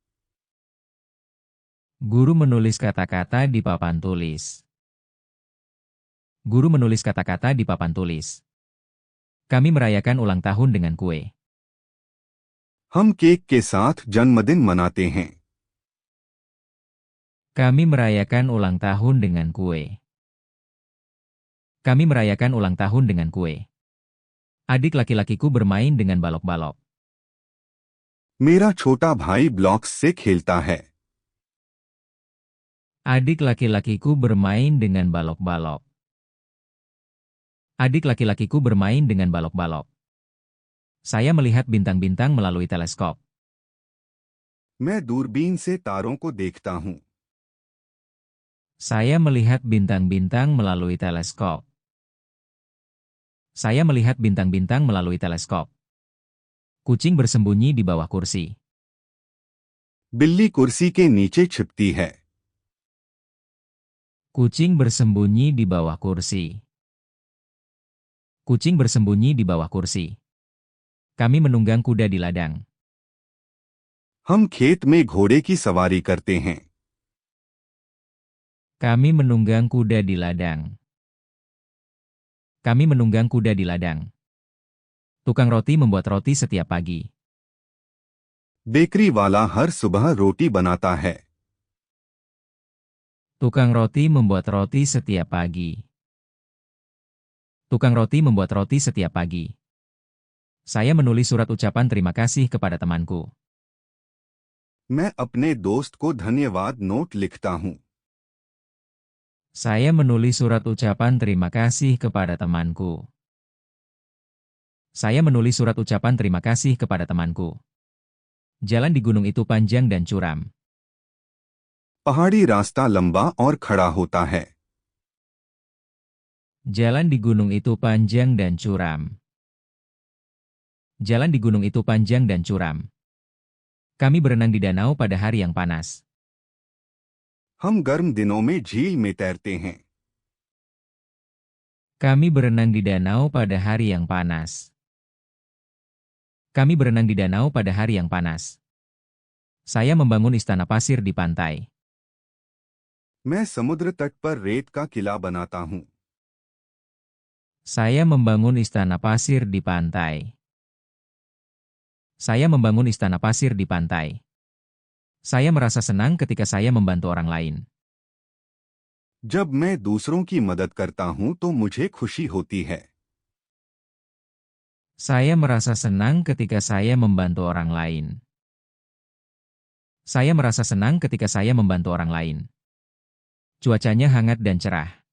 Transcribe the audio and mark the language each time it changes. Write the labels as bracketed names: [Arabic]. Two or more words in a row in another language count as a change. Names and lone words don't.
[Indonesian] Guru menulis kata-kata di papan tulis. Guru menulis kata-kata di papan tulis. Kami merayakan ulang tahun dengan kue. [Hindi] हम केक के साथ जन्मदिन मनाते हैं। [Indonesian] Kami merayakan ulang tahun dengan kue. Kami merayakan ulang tahun dengan kue. Adik laki-lakiku bermain dengan balok-balok. [Hindi] मेरा छोटा भाई ब्लॉक्स से खेलता है। [Indonesian] Adik laki-lakiku bermain dengan balok-balok. Adik laki-lakiku bermain dengan balok-balok. Saya melihat bintang-bintang melalui teleskop. [Hindi] मैं दूरबीन से तारों को देखता हूँ। [Indonesian] Saya melihat bintang-bintang melalui teleskop. Saya melihat bintang-bintang melalui teleskop. Kucing bersembunyi di bawah kursi. [Hindi] बिल्ली कुर्सी के नीचे छिपती है। [Indonesian] Kucing bersembunyi di bawah kursi. Kucing bersembunyi di bawah kursi. Kami menunggang kuda di ladang. [Hindi] हम खेत में घोड़े की सवारी करते हैं। [Indonesian] Kami menunggang kuda di ladang. Kami menunggang kuda di ladang. Tukang roti membuat roti setiap pagi. [Hindi] बेकरी वाला हर सुबह रोटी बनाता है। [Indonesian] Tukang roti membuat roti setiap pagi. Tukang roti membuat roti setiap pagi. Saya menulis surat ucapan terima kasih kepada temanku. [Hindi] मैं अपने दोस्त को धन्यवाद नोट लिखता हूँ। [Indonesian] Saya menulis surat ucapan terima kasih kepada temanku. Saya menulis surat ucapan terima kasih kepada temanku. Jalan di gunung itu panjang dan curam. [Hindi] पहाड़ी रास्ता लंबा और खड़ा होता है। [Indonesian] Jalan di gunung itu panjang dan curam. Jalan di gunung itu panjang dan curam. Kami berenang di danau pada hari yang panas. [Hindi] हम गर्म दिनों में झील में तैरते हैं। [Indonesian] Kami berenang di danau pada hari yang panas. Kami berenang di danau pada hari yang panas. Saya membangun istana pasir di pantai. [Hindi] मैं समुद्र तट पर रेत का किला बनाता हूँ। [Indonesian] Saya membangun istana pasir di pantai. Saya membangun istana pasir di pantai. Saya merasa senang ketika saya membantu orang lain. [Hindi] जब मैं दूसरों की मदद करता हूँ तो मुझे खुशी होती है। [Indonesian] Saya merasa senang ketika saya membantu orang lain. Saya merasa senang ketika saya membantu orang lain. Cuacanya hangat dan cerah.